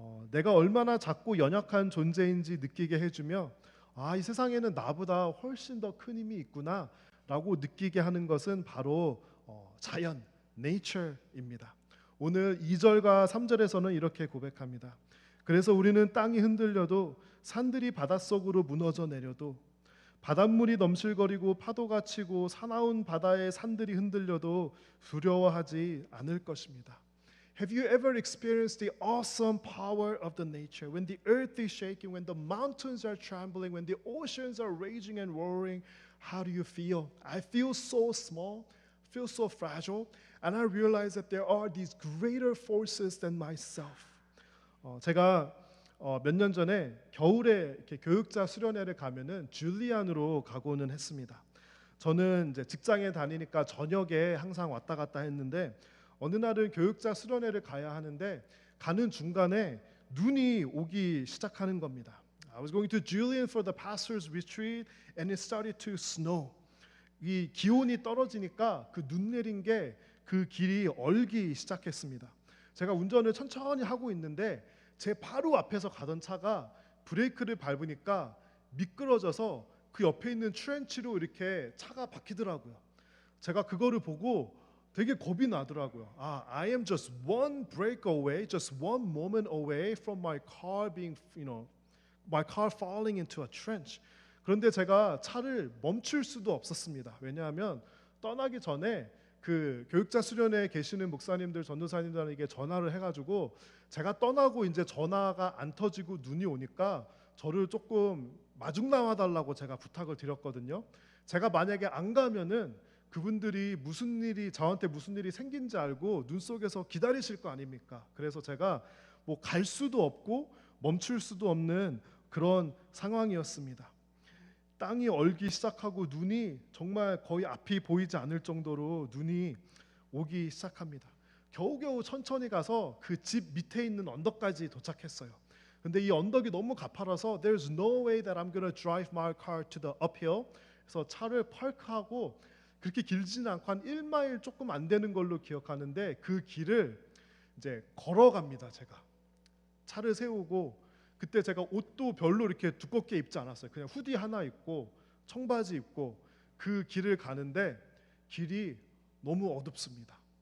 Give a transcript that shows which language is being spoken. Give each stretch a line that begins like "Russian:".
Korean: 내가 얼마나 작고 연약한 존재인지 느끼게 해주며 이 세상에는 나보다 훨씬 더 큰 힘이 있구나 라고 느끼게 하는 것은 바로 자연, nature입니다. 오늘 2절과 3절에서는 이렇게 고백합니다. 그래서 우리는 땅이 흔들려도 산들이 바닷속으로 무너져 내려도 바닷물이 넘실거리고 파도가 치고 사나운 바다의 산들이 흔들려도 두려워하지 않을 것입니다.
English: Have you ever experienced the awesome power of the nature? When the earth is shaking, when the mountains are trembling, when the oceans are raging and roaring, how do you feel? I feel so small, feel so fragile, and I realize that there are these greater forces than myself.
Korean: 제가 몇 년 전에 겨울에 이렇게 교육자 수련회를 가면은 줄리안으로 가고는 했습니다. 저는 이제 직장에 다니니까 저녁에 항상 왔다 갔다 했는데 어느 날은 교육자 수련회를 가야 하는데 가는 중간에 눈이 오기 시작하는 겁니다.
English: I was going to Julian for the pastor's retreat and it started to snow.
Korean: 이 기온이 떨어지니까 그 눈 내린 게 그 길이 얼기 시작했습니다. 제가 운전을 천천히 하고 있는데 제 바로 앞에서 가던 차가 브레이크를 밟으니까 미끄러져서 그 옆에 있는 트렌치로 이렇게 차가 박히더라고요. 제가 그거를 보고 되게 겁이 나더라고요.
English: I am just one break away, just one moment away from my car being, my car falling into a trench.
Korean: 그런데 제가 차를 멈출 수도 없었습니다. 왜냐하면 떠나기 전에 그 교육자 수련회에 계시는 목사님들, 전도사님들에게 전화를 해가지고 제가 떠나고 이제 전화가 안 터지고 눈이 오니까 저를 조금 마중나와 달라고 제가 부탁을 드렸거든요. 제가 만약에 안 가면은 그분들이 저한테 무슨 일이 생긴지 알고 눈 속에서 기다리실 거 아닙니까? 그래서 제가 뭐 갈 수도 없고 멈출 수도 없는 그런 상황이었습니다. 땅이 얼기 시작하고 눈이 정말 거의 앞이 보이지 않을 정도로 눈이 오기 시작합니다. 겨우겨우 천천히 가서 그 집 밑에 있는 언덕까지 도착했어요. 근데 이 언덕이 너무 가파라서
English: There's no way that I'm gonna drive my car to the uphill.
Korean: 그래서 차를 파크하고 그렇게 길지는 않고 한 1마일 조금 안 되는 걸로 기억하는데 그 길을 이제 걸어갑니다. 제가 차를 세우고 그때 제가 옷도 별로 이렇게 두껍게 입지 않았어요. 그냥 후디 하나 입고 청바지 입고 그 길을 가는데 길이 너무 어둡습니다.